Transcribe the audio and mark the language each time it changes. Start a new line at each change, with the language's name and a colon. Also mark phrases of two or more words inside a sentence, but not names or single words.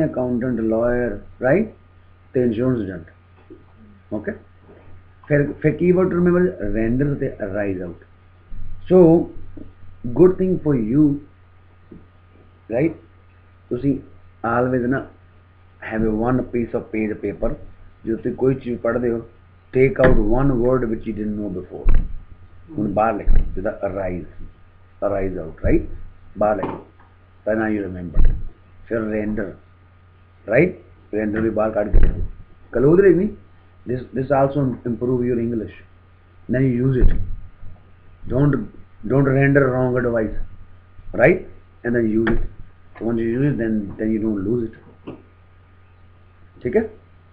English: accountant, lawyer, right? ਤੇ insurance agent, okay? ਫਿਰ keyword remember render ਤੇ arise out. So good thing for you, right? ਤੁਸੀਂ ਆਲਵੇਜ਼ ਨਾ have one piece of page paper.
Hindi: जो तुम कोई चीज़ पढ़ते हो,
English: take out one word which you didn't know before.
Punjabi: ਹੁਣ ਬਾਹਰ ਲਿਖੋ ਜਿੱਦਾਂ
English: arise out,
Punjabi: right? ਬਾਹਰ ਲਿਖੋ ਤਾਂ
English: now you remember. ਫਿਰ render, right?
Punjabi: render ਵੀ ਬਾਹਰ ਕੱਢ ਕੇ ਲਿਖੋ. ਕਲੋਜ਼ ਲਿਖਣੀ.
English: This also improve your English. Then you use it. Don't render wrong advice, right? And then use it. So once you use it, then you don't lose it.
Hindi: ठीक है?